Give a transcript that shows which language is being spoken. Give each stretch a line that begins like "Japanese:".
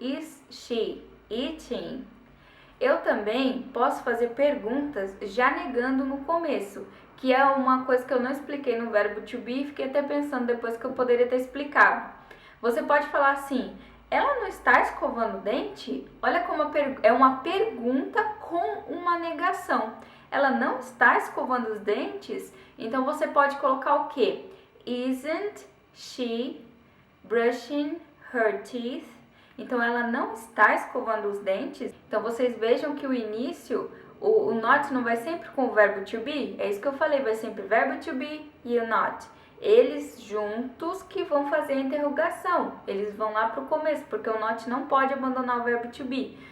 English: Is she eating?
Portuguese: Eu também posso fazer perguntas já negando no começo, que é uma coisa que eu não expliquei no verbo to be e fiquei até pensando depois que eu poderia ter explicado. Você pode falar assim, ela não está escovando o dente? Olha como é uma pergunta com uma negação. Ela não está escovando os dentes? Então você pode colocar o quê?
English: Isn't she brushing her teeth?
Portuguese: Então ela não está escovando os dentes. Então vocês vejam que o início, o not não vai sempre com o verbo to be. É isso que eu falei, vai sempre verbo to be e o not. Eles juntos que vão fazer a interrogação. Eles vão lá para o começo, porque o not não pode abandonar o verbo to be.